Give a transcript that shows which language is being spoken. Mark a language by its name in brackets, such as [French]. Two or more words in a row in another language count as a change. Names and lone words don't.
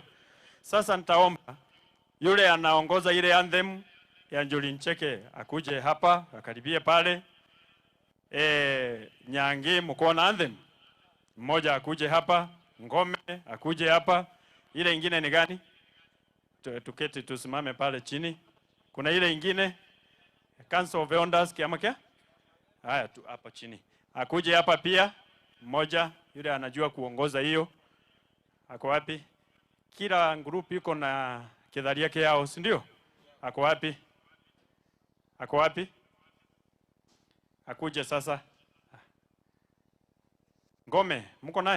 [Swahili] Sasa nitaomba yule anaongoza ile anthem ya Njuri Ncheke akuje hapa, akaribie pale. Nyangi mko na anthem? Mmoja akuje hapa, Ngome akuje hapa. Ile ingine ni gani? Tuketi tusimame pale chini. Kuna ile ingine [English] Council of Elders [Meru] kiama kia? [Swahili] Haya tu hapa chini. Akuje hapa pia mmoja yule anajua kuongoza hiyo. Ako wapi? Kila group iko na kidhari yake yao, si ndio? Ako wapi? Ako wapi? Akuje sasa. Ngome, mko naye?